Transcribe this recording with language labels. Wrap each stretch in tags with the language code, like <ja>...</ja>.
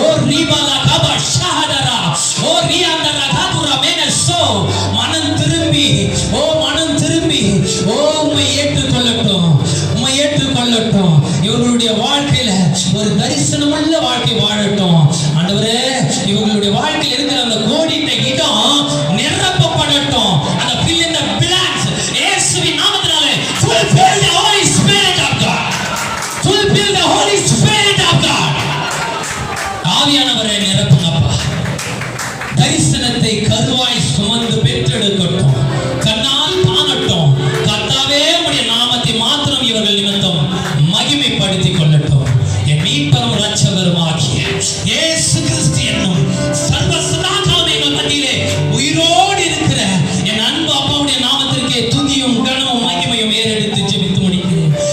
<ta>ரீபாலா கபா ஷஹதரா ரியாந்தரா காதுரா மேனசோ மனம் திரும்பி மனம் திரும்பி உம்மை ஏற்றுக்கொள்ளட்டும், உம்மை ஏற்றுக்கொள்ளட்டும். இவர்களுடைய வாழ்க்கையில ஒரு தரிசனமுள்ள வாழ்க்கை வாழட்டும் ஆண்டவரே. இவர்களுடைய வாழ்க்கையில் இருக்கிற அந்த கோடிட்ட இடம் நிரப்பப்படட்டும்.</ta> <en>அந்த fill in the blanks</en> <ta>இயேசுவின் நாமத்தினாலே</ta> <en>fulfill the Holy Spirit of God, fulfill the Holy Spirit of God.</en> <ta>ஆவியானவரை நிரப்புங்கப்பா. தரிசனத்தை கருவாய் சுமந்து பெற்றெடுக்கட்டும், கண்ணால் காணட்டும். கர்த்தாவே உம்முடைய நாமத்தை மாத்திரம் இவர்கள் நிமித்தம் மகிமைப்படுத்திக் கொள்ளட்டும். என் மீட்பரும் இரட்சகரும் ஆகிய இயேசு கிறிஸ்து என்னும் சர்வ சதாகாலம் எங்கள் மத்தியிலே உயிரோடு இருக்கிற என் அன்பு அப்பாவுடைய நாமத்திற்கே துதியும் கனமும் மகிமையும் ஏறெடுத்து ஜெபித்து முடிக்கிறேன்.</ta>